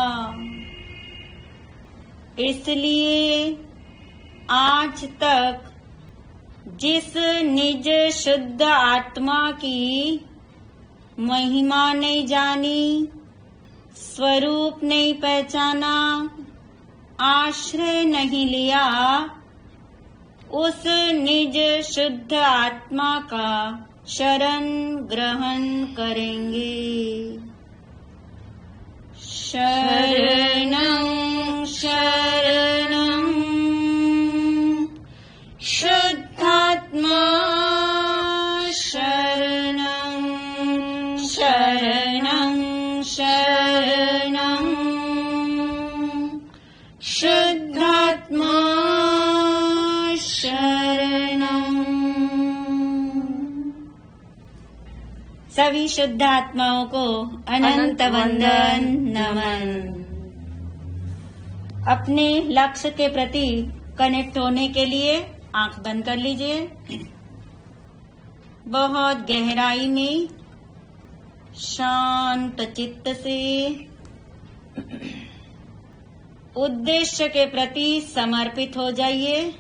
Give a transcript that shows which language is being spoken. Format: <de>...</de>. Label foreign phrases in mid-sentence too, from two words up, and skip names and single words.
<hi>इसलिए आज तक जिस निज शुद्ध आत्मा की महिमा नहीं जानी, स्वरूप नहीं पहचाना, आश्रय नहीं लिया, उस निज शुद्ध आत्मा का शरण ग्रहण करेंगे।</hi> <sa>शरणं शरणं शुद्धात्मा शरणं शरणं शरणं शुद्धात्मा शरणं।</sa> <hi>सभी शुद्ध आत्माओं को अनंत वंदन नमन। अपने लक्ष्य के प्रति कनेक्ट होने के लिए आंख बंद कर लीजिए। बहुत गहराई में शांत चित्त से उद्देश्य के प्रति समर्पित हो जाइए।</hi>